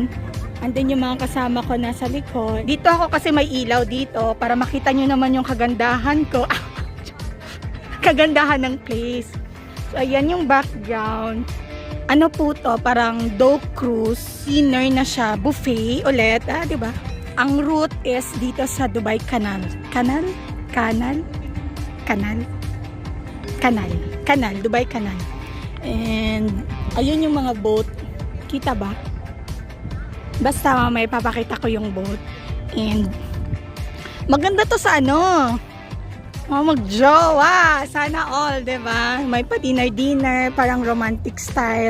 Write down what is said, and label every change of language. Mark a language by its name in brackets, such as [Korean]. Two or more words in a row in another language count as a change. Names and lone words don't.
[Filipino] Andun yung mga kasama ko nasa likod. Dito ako kasi may ilaw dito para makita nyo naman yung kagandahan ko. Kagandahan ng place. So, ayan yung background. Ano po to? Parang Dough Cruise. Dinner na siya. Buffet ulit. Diba? Ang [English] route is [Filipino] dito sa Dubai Canal. Canal? Canal? Canal? Canal. Canal. Dubai Canal. And, ayun yung mga boat. Kita ba? Basta may papakita ko yung boat. And, maganda to sa ano. Magjowa. Sana all, diba? May pa dinner, parang [English] romantic style.